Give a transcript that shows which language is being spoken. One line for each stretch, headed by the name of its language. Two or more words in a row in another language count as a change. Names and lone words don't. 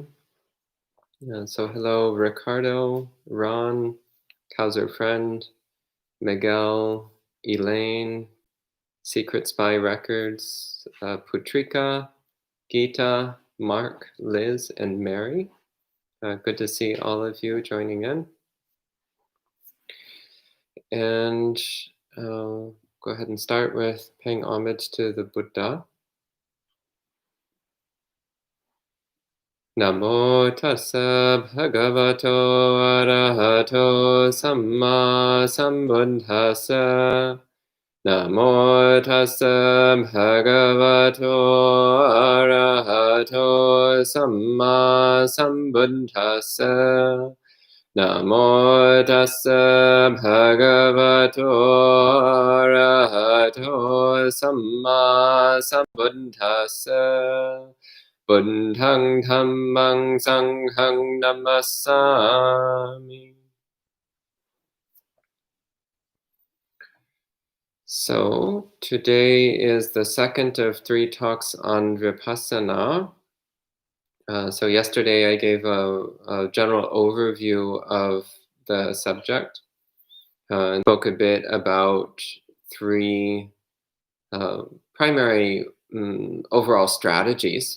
English: So hello, Ricardo, Ron, Kaiser Friend, Miguel, Elaine, Secret Spy Records, Putrika, Geeta, Mark, Liz, and Mary. Good to see all of you joining in. And go ahead and start with paying homage to the Buddha.
Pali: Namo tassa bhagavato arahato samma sambuddhassa. Namo tassa bhagavato arahato samma sambuddhassa. Namo tassa bhagavato arahato samma sambuddhassa. Buddhang dhammang sanghang namasami.
English: So today is the second of 3 talks on Vipassanā. So yesterday I gave a general overview of the subject and spoke a bit about 3 primary overall strategies.